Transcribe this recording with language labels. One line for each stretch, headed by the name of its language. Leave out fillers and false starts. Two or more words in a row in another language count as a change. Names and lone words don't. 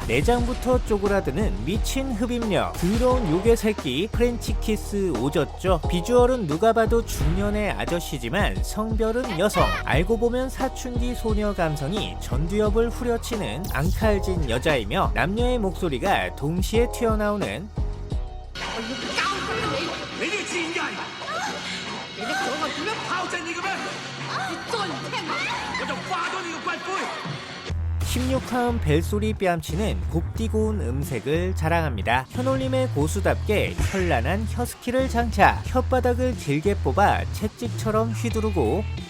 Korean: 내장부터 쪼그라드는 미친 흡입력, 더러운 요괴 새끼 프렌치키스 오졌죠. 비주얼은 누가 봐도 중년의 아저씨지만 성별은 여성. 알고 보면 사춘기 소녀 감성이 전두엽을 후려치는 앙칼진 여자이며 남녀의 목소리가 동시에 튀어나오는
Cantonese: 你呢個賤人！你一講我點樣炮製你嘅咩？你再唔聽我就化咗你個骨灰！
Korean: 16화음 벨소리 뺨치는 곱디 고운 음색을 자랑합니다. 혀놀림의 고수답게 현란한 혀스키를 장착, 혓바닥을 길게 뽑아 채찍처럼 휘두르고